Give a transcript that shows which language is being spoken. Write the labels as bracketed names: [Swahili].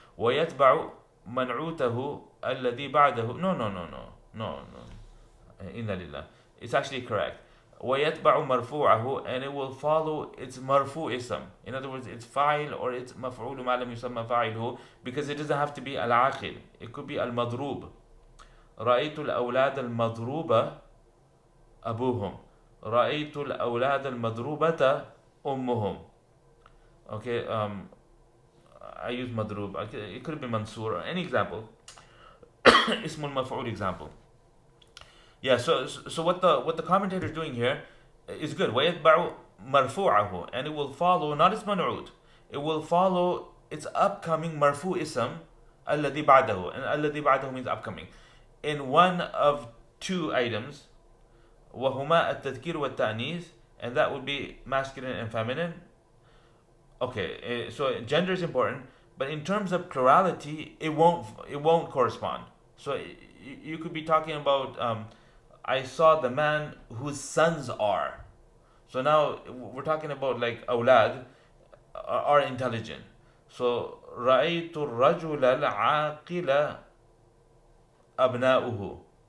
[Arabic] ويتبع منعوته الذي بعده. [English] No. [Arabic] Inna lillah. [English] It's actually correct. [Arabic] ويتبع مرفوعه, [English] and it will follow its marfu ism. In other words, its fa'il or its [Arabic] مفعول ما لم يسمى فاعله, [English] because it doesn't have to be al-aqil. It could be al-madrub. [Arabic] رأيت الأولاد المضروبة أبوهم. رأيت الأولاد المضروبة أمهم. [English] Okay, I use madrub. It could be mansur or any example. Ismul maf'ul example. Yeah, so what the commentator is doing here is good. [Arabic] وَيَتْبَعُ مَرْفُوعَهُ, [English] and it will follow not its man'ud, it will follow its upcoming marfu ism [Arabic] الَّذِي بَعْدَهُ, [English] and الَّذِي بَعْدَهُ means upcoming, in one of 2 items. [Arabic] وَهُمَا التَّذْكِيرُ وَالتَّأْنِيث, [English] and that would be masculine and feminine. Okay, so gender is important, but in terms of plurality, it won't correspond. So you could be talking about I saw the man whose sons are. So now we're talking about like awlad are intelligent. [Arabic] So رأيت الرجل العاقل أبناؤه.